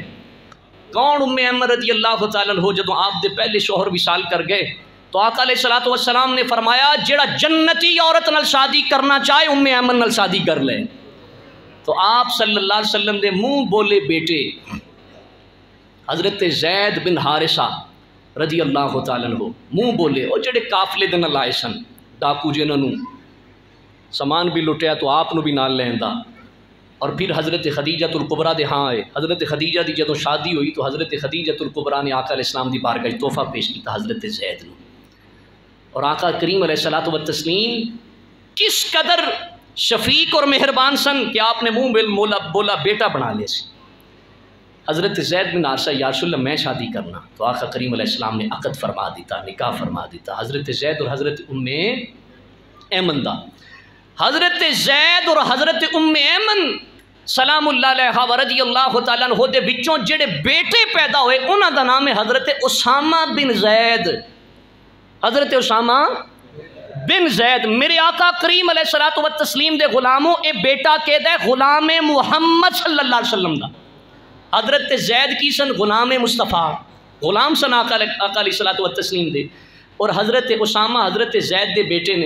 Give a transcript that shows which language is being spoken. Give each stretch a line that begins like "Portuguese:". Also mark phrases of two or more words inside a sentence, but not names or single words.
Punjabi: کون ام ایمن
Arabic: رضی اللہ تعالیٰ عنہ؟
Punjabi: جب آپ دے پہلے شوہر وصال کر گئے تو آقا
Arabic: علیہ الصلوۃ والسلام
Punjabi: نے فرمایا جڑا جنتی عورت نال شادی کرنا چاہے ام ایمن نال شادی کر لے. تو آپ
Arabic: صلی اللہ علیہ وسلم
Punjabi: دے منہ بولے بیٹے حضرت زید بن حارثہ
Arabic: رضی اللہ تعالیٰ عنہ
Punjabi: منہ بولے، وہ جڑے قافلے دے نال آئے سن ڈاکو جنہاں نوں سامان بھی لٹیا تو آپ نو بھی نال لیندا، اور پھر حضرت خدیجہ الکبریٰ دے ہاں آئے. حضرت خدیجہ دی جدوں شادی ہوئی تو حضرت خدیجہ الکبریٰ نے آقا
Arabic: علیہ السلام
Punjabi: دی بارگاہ وچ تحفہ پیش کیتا حضرت زید نو. اور آقا کریم
Arabic: علیہ الصلوۃ والتسلیم
Punjabi: کس قدر شفیق اور مہربان سن کہ آپ نے منہ بولا بیٹا بنا لے سی. حضرت زید بن حارثہ یا رسول اللہ میں شادی کرنا، تو آقا کریم
Arabic: علیہ السلام
Punjabi: نے عقد فرما دیتا، نکاح فرما دیتا حضرت زید اور حضرت ایمن دا. حضرت زید اور حضرت ایمن
Arabic: سلام اللہ علیہ و رضی اللہ تعالیٰ عنہ
Punjabi: دے وچوں جڑے بیٹے پیدا ہوئے انہاں دا نام ہے حضرت اسامہ بن زید. حضرت اسامہ بن زید میرے آقا کریم
Arabic: علیہ الصلوۃ والتسلیم
Punjabi: دے غلاموں، اے بیٹا کہ دے غلام محمد
Arabic: صلی اللہ علیہ وسلم
Punjabi: دا. حضرت زید کی سن غلام مصطفیٰ، غلام سن آقا
Arabic: علیہ الصلوۃ والتسلیم
Punjabi: دے، اور حضرت اسامہ حضرت زید دے بیٹے نے.